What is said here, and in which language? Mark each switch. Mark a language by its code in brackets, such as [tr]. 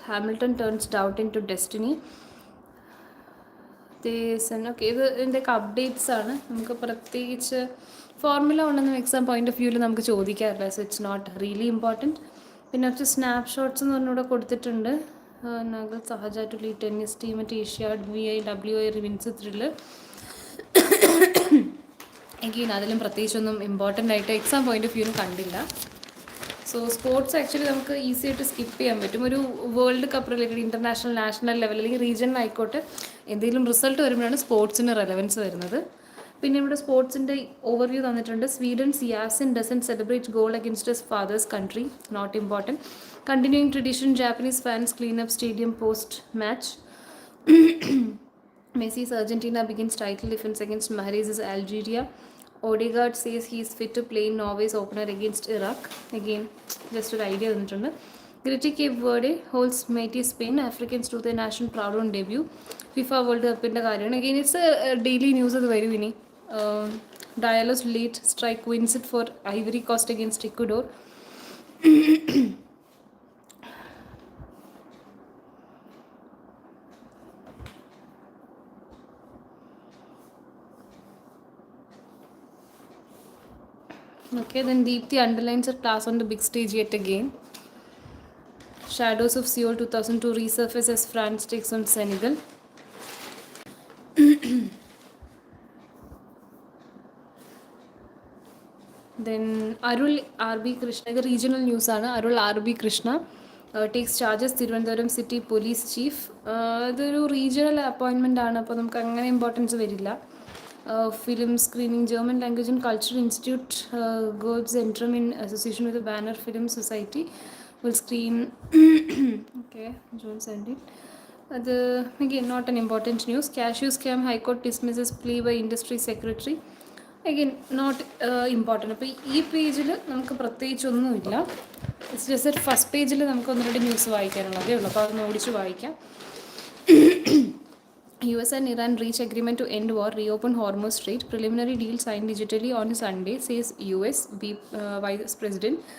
[en] Hamilton turns doubt into destiny. [ml] Okay, ഇത് ഇതിൻ്റെയൊക്കെ updates ആണ്. നമുക്ക് പ്രത്യേകിച്ച് ഫോർമുല ഉണ്ടെന്നും എക്സാം പോയിന്റ് ഓഫ് വ്യൂവിൽ നമുക്ക് ചോദിക്കാറില്ല. [en] So it's not really important. [ml] പിന്നെ കുറച്ച് സ്നാപ്ഷോട്ട്സ് എന്ന് പറഞ്ഞൂടെ കൊടുത്തിട്ടുണ്ട്. [en] Nagal Sahaja to lead tennis team at Asiad. WI wins thrill. [ml] Again അതിലും പ്രത്യേകിച്ചൊന്നും ഇമ്പോർട്ടൻ്റ് ആയിട്ട് എക്സാം പോയിന്റ് ഓഫ് വ്യൂവിന് കണ്ടില്ല. സോ സ്പോർട്സ് ആക്ച്വലി നമുക്ക് ഈസി ആയിട്ട് സ്കിപ്പ് ചെയ്യാൻ പറ്റും. ഒരു world cup related international, national level അല്ലെങ്കിൽ റീജിയണൽ ആയിക്കോട്ടെ, എന്തെങ്കിലും റിസൾട്ട് വരുമ്പോഴാണ് സ്പോർട്സിന് റെലവൻസ് വരുന്നത്. പിന്നെ ഇവിടെ സ്പോർട്സിൻ്റെ ഓവർവ്യൂ തന്നിട്ടുണ്ട്. [en] Sweden's Yasin doesn't celebrate goal against his father's country, not important. Continuing tradition, Japanese fans clean up stadium post match. Messi's Argentina begins title defense against Mahrez's Algeria. Odegaard says he is fit to play in Norway's opener against Iraq. Again, just an idea. Gritty Cape Verde holds mighty Spain. Africans do their national proud on debut. FIFA World Cup in the Guardian. Again, it's a daily news of the very winning. Diallo's late strike wins it for Ivory Coast against Ecuador. Okay, then Deepthi underlines her class on the big stage yet again. Shadows of Seoul 2002 resurface as France takes on Senegal. Then Arul RB Krishna, the regional news [ml] ആണ്. [en] Arul RB Krishna takes charges, [ml] Thiruvananthapuram city police chief. ഇതൊരു regional അപ്പോയിൻമെൻ്റ് ആണ്, അപ്പോൾ നമുക്ക് അങ്ങനെ importance വരില്ല. [en] Film screening, German Language and Culture Institute goes interim in association with the Banner Film Society will screen okay, June 17. [ml] അത് [en] again not an important news. Cashew scam, High Court dismisses plea by industry secretary. Again not important. [ml] അപ്പോൾ ഈ പേജിൽ നമുക്ക് പ്രത്യേകിച്ചൊന്നുമില്ല. [en] it's just first [ml] പേജിൽ നമുക്ക് ഒന്ന് രണ്ട് ന്യൂസ് വായിക്കാനുള്ളതേ ഉള്ളൂ. അപ്പോൾ അതൊന്ന് ഓടിച്ച് വായിക്കാം. [en] US and Iran reach agreement to end war, reopen Hormuz Strait. Preliminary deal signed digitally on Sunday, says US Vice President.